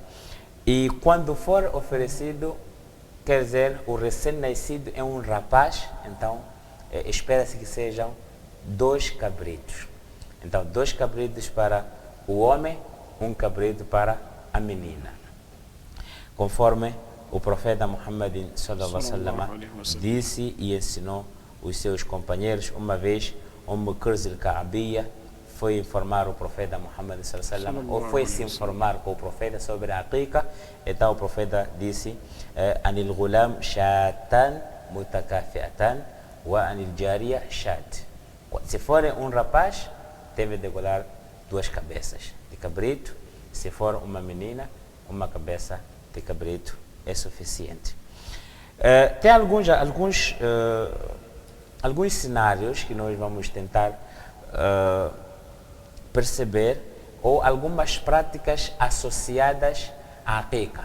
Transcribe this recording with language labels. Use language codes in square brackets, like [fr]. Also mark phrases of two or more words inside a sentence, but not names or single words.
[pt] E quando for oferecido, quer dizer, o recém-nascido é um rapaz, então espera-se que sejam 2 cabritos. Então, 2 cabritos para o homem, 1 cabrito para a menina. Conforme o profeta Muhammad [ar] صلى الله عليه وسلم [pt] disse e ensinou os seus companheiros, uma vez Qurs al-Ka'biyya foi informar o profeta Muhammad [ar] صلى الله عليه وسلم, [pt] ou foi se informar com o profeta sobre a aqiqa. Então o profeta disse: [ar] عن الغلام شاتان متكافئتان وعن الجارية شاة. [pt] Se for um rapaz, deve degolar 2 cabeças de cabrito. Se for uma menina, 1 cabeça de cabrito é suficiente. Tem alguns cenários que nós vamos tentar perceber, ou algumas práticas associadas à aqiqa.